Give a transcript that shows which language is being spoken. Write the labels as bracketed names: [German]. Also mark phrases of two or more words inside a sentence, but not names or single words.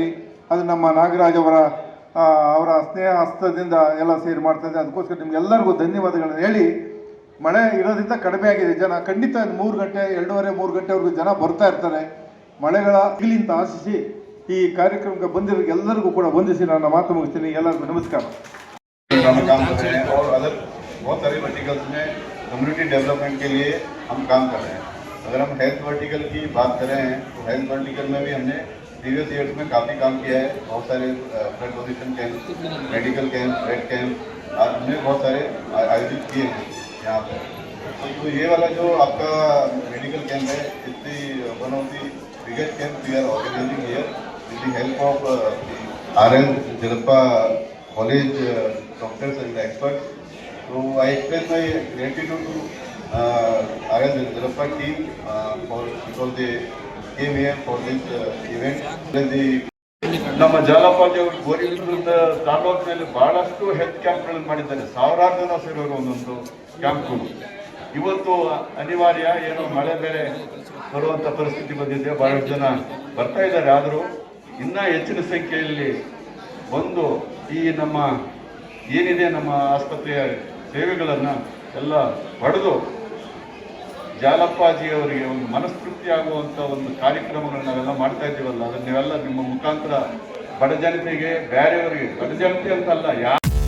[Kannada] ಅದು ನಮ್ಮ ನಾಗರಾಜ್ ಅವರ ಸ್ನೇಹ ಹಸ್ತದಿಂದ ಎಲ್ಲ ಸೇರಿ ಮಾಡ್ತಾ ಇದ್ದಾರೆ. ಅದಕ್ಕೋಸ್ಕರ ನಿಮ್ಗೆಲ್ಲರಿಗೂ ಧನ್ಯವಾದಗಳನ್ನು ಹೇಳಿ, ಮಳೆ ಇರೋದ್ರಿಂದ ಕಡಿಮೆ ಆಗಿದೆ ಜನ, ಖಂಡಿತ 3 ಗಂಟೆ 2:30-3 ಗಂಟೆವರೆಗೂ ಜನ ಬರ್ತಾ ಇರ್ತಾರೆ. ಮಳೆಗಳ ಆಗಲಿಂತ ಆಶಿಸಿ ಈ ಕಾರ್ಯಕ್ರಮಕ್ಕೆ ಬಂದಿರೋ ಎಲ್ಲರಿಗೂ ಕೂಡ ವಂದಿಸಿ ನನ್ನ ಮಾತು ಮುಗಿಸ್ತೀನಿ. ಎಲ್ಲರಿಗೂ ನಮಸ್ಕಾರ. [Hindi] बहुत सारे वर्टिकल्स में [English] community development [Hindi] के लिए हम काम कर रहे हैं. अगर हम [English] health vertical [Hindi] की बात करें तो [English] health vertical [Hindi] में भी हमने [English] previous years [Hindi] में काफ़ी काम किया है. बहुत सारे [English] blood donation camp, medical camp, blood camp [Hindi] हमने बहुत सारे आयोजित किए हैं यहाँ पर. तो ये वाला जो आपका [English] medical camp [Hindi] है, [English] it's one of the biggest camp we are organizing here with the help of RN Jalappa College doctors and experts. So I express my gratitude to RN Jalappa team because they came here for this event. [Kannada] ನಮ್ಮ ಜಾಲಪ್ಪಾಜಿ ಅವರು ಗೋರಿಬಿದನೂರಿನ ತಾಲೂಕಿನಲ್ಲಿ ಬಹಳಷ್ಟು ಹೆಲ್ತ್ ಕ್ಯಾಂಪ್ಗಳನ್ನು ಮಾಡಿದ್ದಾರೆ. 1000 ಜನ ಸೇರೋರು ಒಂದೊಂದು ಕ್ಯಾಂಪ್ಗಳು. ಇವತ್ತು ಅನಿವಾರ್ಯ, ಏನೋ ಮಳೆ ಬೇರೆ ಬರುವಂಥ ಪರಿಸ್ಥಿತಿ ಬಂದಿದೆ, ಬಹಳಷ್ಟು ಜನ ಬರ್ತಾ ಇದ್ದಾರೆ. ಆದರೂ ಇನ್ನೂ ಹೆಚ್ಚಿನ ಸಂಖ್ಯೆಯಲ್ಲಿ ಬಂದು ಈ ನಮ್ಮ ಏನಿದೆ ನಮ್ಮ ಆಸ್ಪತ್ರೆಯ ಸೇವೆಗಳನ್ನು ಎಲ್ಲ ಪಡೆದು ಜಾಲಪ್ಪಾಜಿಯವರಿಗೆ ಒಂದು ಮನಸ್ತೃಪ್ತಿ ಆಗುವಂಥ ಒಂದು ಕಾರ್ಯಕ್ರಮಗಳನ್ನ ನಾವೆಲ್ಲ ಮಾಡ್ತಾ ಇದ್ದೀವಲ್ಲ, ಅದನ್ನ ನೀವೆಲ್ಲ ನಿಮ್ಮ ಮುಖಾಂತರ ಬಡ ಜನತೆಗೆ, ಬೇರೆಯವರಿಗೆ, ಬಡ ಜನತೆ ಅಂತಲ್ಲ,